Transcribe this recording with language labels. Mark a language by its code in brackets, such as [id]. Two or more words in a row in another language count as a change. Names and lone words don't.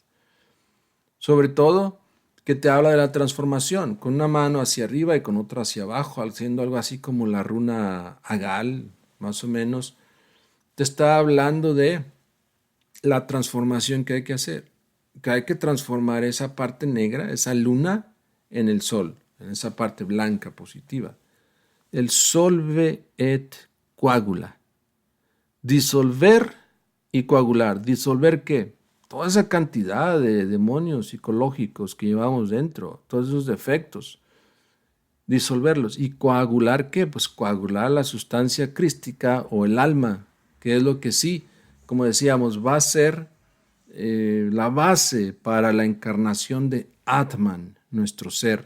[es] Sobre todo, que te habla de la transformación, con una mano hacia arriba y con otra hacia abajo, haciendo algo así como la runa Agal, más o menos. Te está hablando de la transformación que hay que hacer, que hay que transformar esa parte negra, esa luna, en el sol, en esa parte blanca positiva. [la] El solve et coagula. [es] Disolver y coagular. ¿Disolver qué? Toda esa cantidad de demonios psicológicos que llevamos dentro, todos esos defectos, disolverlos. ¿Y coagular qué? Pues coagular la sustancia crística o el alma, que es lo que sí, como decíamos, va a ser la base para la encarnación de Atman, nuestro ser.